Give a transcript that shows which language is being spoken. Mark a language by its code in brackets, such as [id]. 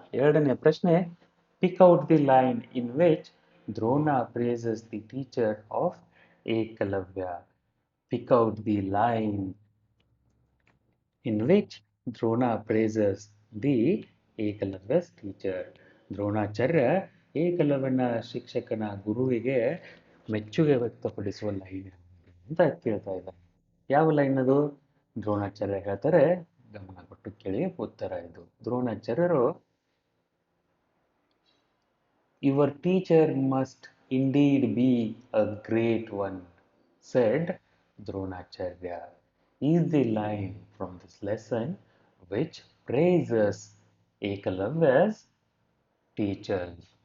[kn] ಎರಡನೇ ಪ್ರಶ್ನೆ, [en] pick out the line in which Drona praises the teacher of Ekalavya. Pick out the line in which Drona praises the Ekalavya's teacher. [kn] Dronacharya ಏಕಲವ್ಯನ ಶಿಕ್ಷಕನ ಗುರುವಿಗೆ ಮೆಚ್ಚುಗೆ ವ್ಯಕ್ತಪಡಿಸುವ line ಅಂತ ಕೇಳ್ತಾ ಇದ್ದಾರೆ. ಯಾವ ಲೈನ್ ಅದು? ದ್ರೋಣಾಚಾರ್ಯ ಹೇಳ್ತಾರೆ, ಗಮನ ಕೊಟ್ಟು ಕೇಳಿ, ಉತ್ತರ ಇದು. [en] ದ್ರೋಣಾಚಾರ್ಯರು, your teacher must indeed be a great one, said Dronacharya, is the line from this lesson which praises Ekalavya's teachers.